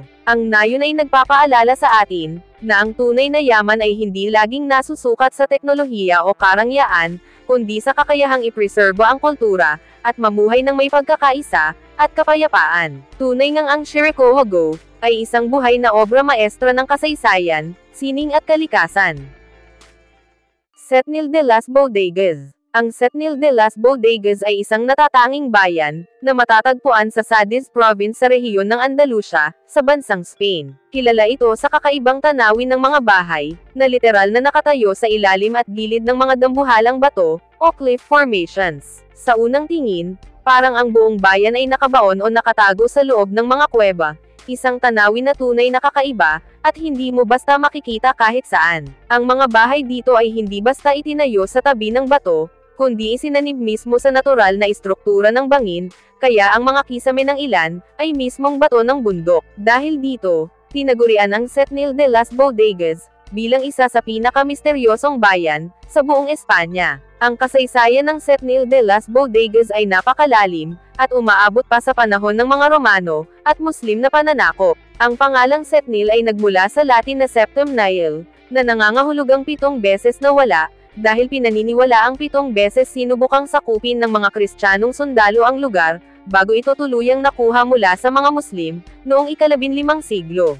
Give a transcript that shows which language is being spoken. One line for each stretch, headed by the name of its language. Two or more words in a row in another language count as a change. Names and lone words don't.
Filipino: Ang nayon ay nagpapaalala sa atin na ang tunay na yaman ay hindi laging nasusukat sa teknolohiya o karangyaan, kundi sa kakayahang ipreserba ang kultura at mamuhay ng may pagkakaisa at kapayapaan. Tunay ngang ang Shirakawa-go ay isang buhay na
Spanish: obra maestra
Filipino: ng kasaysayan, sining at kalikasan. Setnil de las Bodegas. Ang Setnil de las Bodegas ay isang natatanging bayan na matatagpuan sa Cádiz Province sa rehiyon ng Andalusia, sa bansang Spain. Kilala ito sa kakaibang tanawin ng mga bahay na literal na nakatayo sa ilalim at gilid ng mga dambuhalang bato o
English: cliff formations.
Filipino: Sa unang tingin, parang ang buong bayan ay nakabaon o nakatago sa loob ng mga kuweba, isang tanawin na tunay na kakaiba, at hindi mo basta makikita kahit saan. Ang mga bahay dito ay hindi basta itinayo sa tabi ng bato, kundi isinanib mismo sa natural na istruktura ng bangin, kaya ang mga kisame ng ilan ay mismong bato ng bundok. Dahil dito, tinagurian ang Setnil de las Bodegas bilang isa sa pinakamisteryosong bayan sa buong Espanya. Ang kasaysayan ng Setnil de las Bodegas ay napakalalim, at umaabot pa sa panahon ng mga Romano at Muslim na pananakop. Ang pangalang Setnil ay nagmula sa Latin na
Latin: Septem Nihil,
Filipino: na nangangahulugang 7 beses na wala, dahil pinaniniwala ang 7 beses sinubukang sakupin ng mga Kristiyanong sundalo ang lugar, bago ito tuluyang nakuha mula sa mga Muslim, noong ika-15 siglo.